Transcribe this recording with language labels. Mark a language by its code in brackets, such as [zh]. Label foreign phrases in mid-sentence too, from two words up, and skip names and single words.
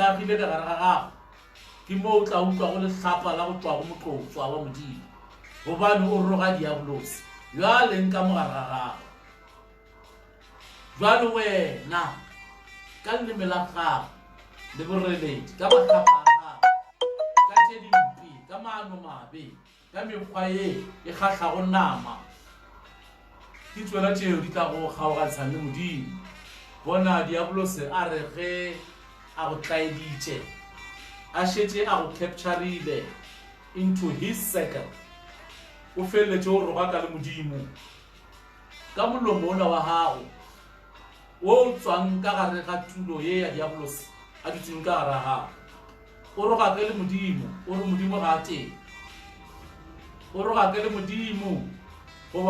[nso] a agile ka gare ga gago ke mo o tla utlwa go le hlapa la go tswa go motlotswa wa modimo gobane o roga diabolosi yo a leng ka mogare ga gago jwale wena ka leleme la gago le boreledi ka mahlapa a gago ka tše dimpe ka maano mabe ka mekgwa ye e kgatlhago nama ke tswela tšeo di tla go kgaogantshang le modimo bona diabolosi a re ge a go tlaeditše a šetše a go capturile [en] into his circle [nso] o feleletše o roga ka le modimo ka molomo ona wa gago wo o tswang ka gare ga tulo ye ya diabolosi a dutseng ka gare ga gago o roga ke le modimo o re modimo ga a teng o roga ke le modimo goba